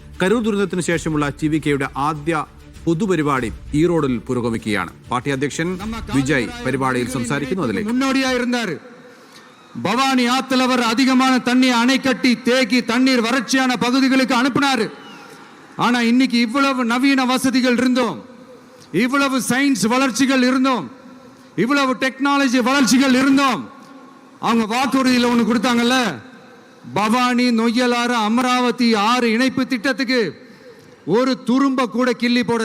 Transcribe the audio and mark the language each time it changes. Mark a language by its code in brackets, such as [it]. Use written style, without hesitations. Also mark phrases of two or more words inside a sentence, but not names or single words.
[ml] കരൂർ ദുരന്തത്തിന് ശേഷമുള്ള TVKയുടെ ആദ്യ പൊതുപരിപാടി ഈറോഡിൽ പുരോഗമിക്കുകയാണ്. പാർട്ടി അധ്യക്ഷൻ വിജയ് പരിപാടിയിൽ സംസാരിക്കുന്നു. അതിലേക്ക് [ta] முன்னோடியாயிருந்தார். பவானி ஆத்துல அவர் அதிகமான தண்ணி அணை கட்டி தேக்கி தண்ணீர் வறட்சியான பகுதிகளுக்கு அனுப்பினார். ஆனா இன்னைக்கு இவ்வளவு நவீன வசதிகள் இருந்தோம், இவ்வளவு சயின்ஸ் வளர்ச்சிகள் இருந்தோம், இவ்வளவு டெக்னாலஜி வளர்ச்சிகள் இருந்தோம், அவங்க வாக்குறுதியில் ஒன்று கொடுத்தாங்கல்ல, பவானி நொய்யலாறு அமராவதி 6 இணைப்பு திட்டத்துக்கு ஒரு துரும்ப கூட கிள்ளி போடல.